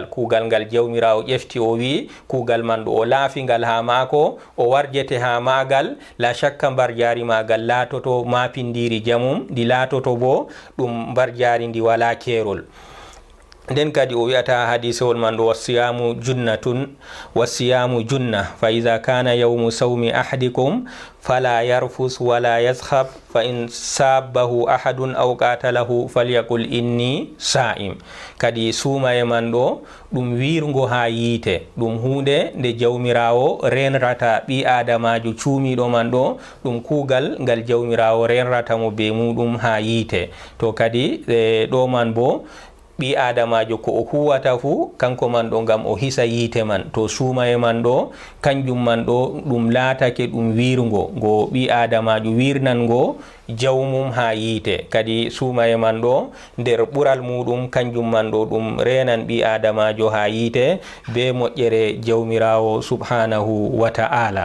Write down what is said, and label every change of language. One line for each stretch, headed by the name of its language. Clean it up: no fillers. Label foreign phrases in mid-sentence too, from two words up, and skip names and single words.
Fula: Kugal ngal jawmirawo ƴefti o wi kugal man ɗo o laafi ngal ha mako o warjete ha magal, la shakka mbar jaari magal laatoto mapindiri jamum, ndi laatoto bo ɗum mbar jaari ndi wala keerol. nden kadi o wi'ata hadisewol man ɗo
Arabic: والصيام جنة فإذا كان يوم صوم أحدكم فلا يرفث ولا يصخب فإن سابه أحد أو قاتله فليقل إني صائم.
Fula: Kadi sumaye man ɗo ɗum wirgo ha yiite, ɗum hunde nde jawmirawo renrata ɓi adamajo cuumiɗo man ɗo, ɗum kugal ngal jawmirawo renrata mo be muɗum ha yiite. To kadi ɗo man bo ɓi adamajo ko o huwata fu kanko man ɗo gam o hisa yite man to suumaye man ɗo kanjum man ɗo ɗum laatake ɗum wirgo go ɓi adamajo wirnango jawmum ha yite kadi suumaye man ɗo nder ɓural muɗum kanjum man ɗo ɗum renan ɓi adamajo ha yite be moƴƴere jawmirawo
Arabic: سبحانه وتعالى.